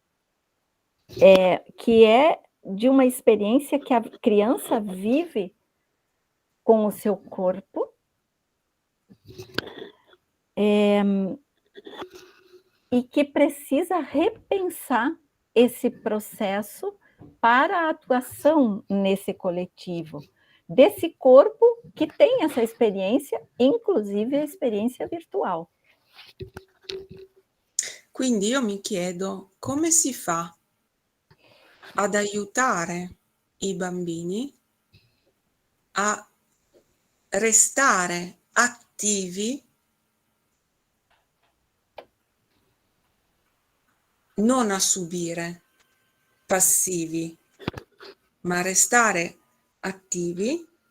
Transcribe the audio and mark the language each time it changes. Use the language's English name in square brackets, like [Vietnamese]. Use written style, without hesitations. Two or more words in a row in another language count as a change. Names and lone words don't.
[Portuguese] que é de uma experiência que a criança vive com o seu corpo, e que precisa repensar esse processo para a atuação nesse coletivo, desse corpo que tem essa experiência, inclusive a experiência virtual. [Italian] Quindi io mi chiedo come si fa ad aiutare i bambini a restare attivi, non a subire, passivi, ma a restare attivi